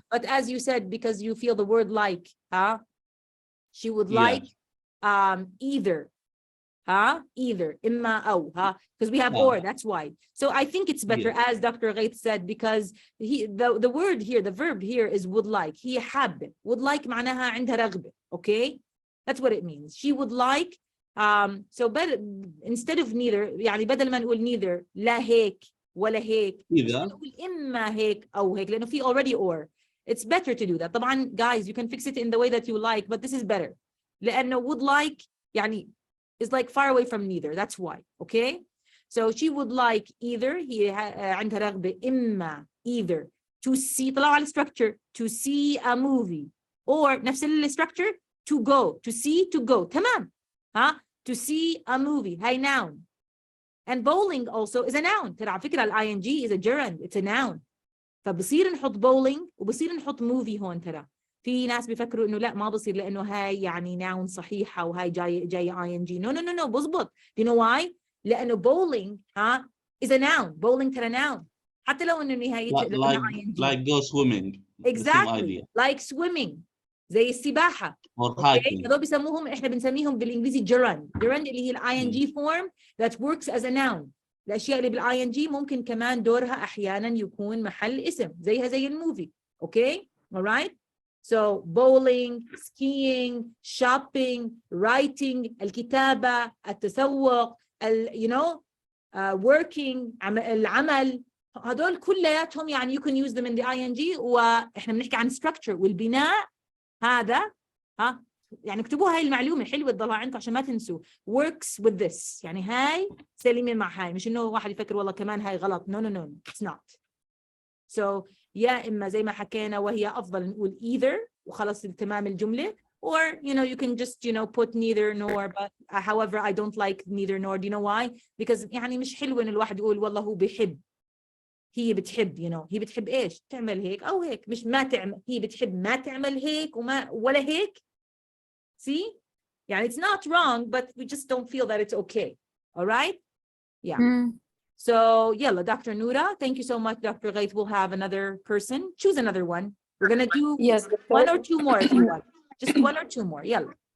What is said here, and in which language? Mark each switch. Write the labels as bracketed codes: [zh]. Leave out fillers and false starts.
[en] But as you said, because you feel the word like, she would like either. Either, imma أو, because we have or, that's why. So I think it's better, as Dr. Ghaith said, because the word here, the verb here is would like. [ar] هي حابة. Would like معناها عندها رغبة, okay? [en] That's what it means. She would like, so instead of neither, [ar] يعني بدل ما نقول neither, لا هيك ولا هيك, نقول إما هيك أو هيك, لأنه في already or. [en] It's better to do that. طبعا, guys, you can fix it in the way that you like, but this is better. [ar] لأنه [en] would like, يعني is like far away from neither. That's why. Okay? So she would like either, [ar] هي عندها رغبة إما [en] either to see, [ar] طلعوا على [en] structure, to see a movie, or [ar] نفس [en] structure, to go, to see, to go. [ar] تمام. [en] To see a movie. [ar] هاي [en] noun. And bowling also is a noun. [ar] ترى على فكرة [en] ing is a gerund. It's a noun. [ar] فبصير نحط bowling وبصير نحط movie هون. ترى في ناس بيفكروا انه لا ما بصير لانه هاي يعني noun صحيحه وهاي جاي ing. no بزبط. [en] you know why؟ [ar] لانه [en] bowling is a noun. [ar] bowling ترى noun حتى لو انه نهايته ing. [en] like go swimming. The same exactly idea. like swimming [ar] زي السباحه. [en] or [ar] اوكي [en] hiking. [ar] هذول بيسموهم احنا بنسميهم بالانجليزي gerund اللي هي [en] ing form that works as a noun. [ar] الاشياء اللي ing ممكن كمان دورها احيانا يكون محل اسم زيها زي الموفي. [en] Okay alright. so bowling, skiing, shopping, writing, [ar] الكتابة، التسوق، [en] you know working [ar] العمل، هذول كلياتهم يعني [en] you can use them in the ing. [ar] واحنا بنحكي عن structure والبناء هذا يعني اكتبوا هاي المعلومة حلوة تضلها عندكم عشان ما تنسوا. [en] works with this [ar] يعني هاي سليمة مع هاي، مش انه واحد يفكر والله كمان هاي غلط. [en] no it's not. so [ar] يا إما زي ما حكينا وهي أفضل نقول [en] either [ar] وخلص تمام الجملة, [en] or you know you can just you know put neither nor, but however I don't like neither nor. do you know why? [ar] because يعني مش حلو إن الواحد يقول والله هو بيحب هي بتحب you know هي بتحب إيش تعمل هيك أو هيك، مش ما تعمل هي بتحب ما تعمل هيك ولا هيك. [en] see يعني it's not wrong but we just don't feel that it's okay. all right. yeah. So yalla, Dr. Noura, thank you so much. Dr. Ghait will have another person. Choose another one. We're going to do Yes, doctor. one or two more if you want. Just one or two more. Yalla.